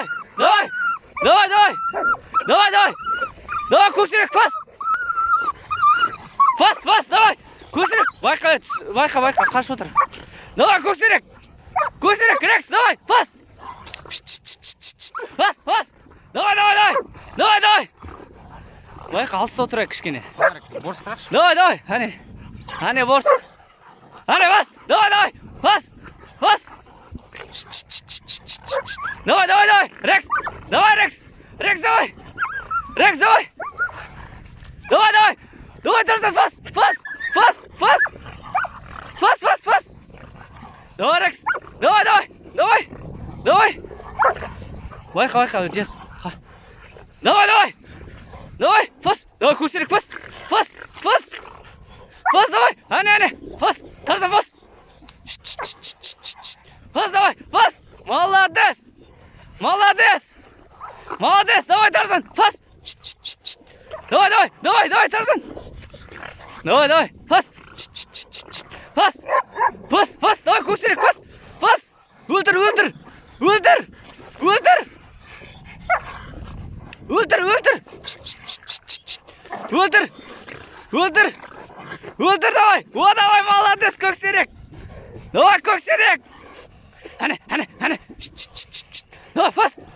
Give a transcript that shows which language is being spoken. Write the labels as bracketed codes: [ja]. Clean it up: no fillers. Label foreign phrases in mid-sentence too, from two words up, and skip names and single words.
[ru] Давай! Давай, давай! Давай, давай! Давай, [kk] көксерек, пас! Пас, пас, давай! Көксерек! Байқа, қашып отыр. Давай, көксерек! Көксерек, Рекс, давай, пас! Пас, пас! [ru] Давай, давай, давай! Давай, давай! [kk] Байқа, алыста отырайық кішкене. [ru] Давай, давай, [kk] әне, борсық. Әне, бас! [ru] Давай, давай! [kk] Пас! Пас! [ru] Давай, давай, давай! Рекс! Давай, Рекс! Рекс, давай! Рекс, давай! Давай, давай! Давай, [kk] Тарзан, пас! Пас! Пас! Пас! Пас, пас, пас! [ru] Давай, Рекс! Давай, давай! Давай! [kk] Давай! Байқа, жес. [ru] Давай, давай! Давай, [kk] пас! Давай, көксерек, пас! Пас! Пас! Пас, давай! Әне! Пас! Тарзан, пас! Пас, давай! Пас! [ru] Молодец! Молодец! Молодец! Давай, Тарзан! Пас! Давай, Тарзан! Давай! [kk] Пас! Пас! Пас! Давай, көксерек, пас! Пас! Өлтір! [ru] Давай! О, давай, молодец, көксерек! [kk] Давай, көксерек! Әне! Давай, пас!